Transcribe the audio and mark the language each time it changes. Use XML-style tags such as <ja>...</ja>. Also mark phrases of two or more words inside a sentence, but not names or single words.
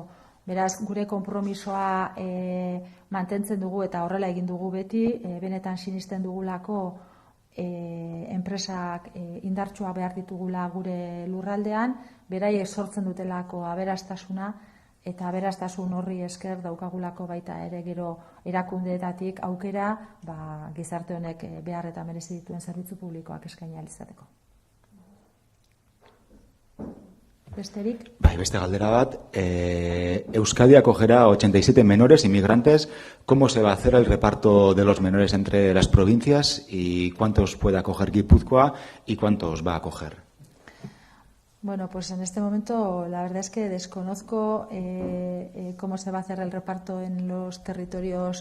<eu>Beraz, gure konpromisoa mantentzen dugu eta horrela egin dugu beti, benetan sinisten dugulako enpresak indartsua behar ditugula gure lurraldean, beraiek sortzen dutelako aberastasuna eta aberastasun horri esker daukagulako baita ere gero erakundeetatik aukera gizarte honek behar eta merezi dituen zerbitzu publikoak eskaini ahal izateko. Besterik? Bai, beste galdera bat.</eu> <es>Euskadi acogerá 87 menores inmigrantes. ¿Cómo se va a hacer el reparto de los menores entre las provincias y cuántos puede acoger Guipúzcoa y cuántos va a acoger? Bueno, pues en este momento la verdad es que desconozco cómo se va a hacer el reparto en los territorios.</es>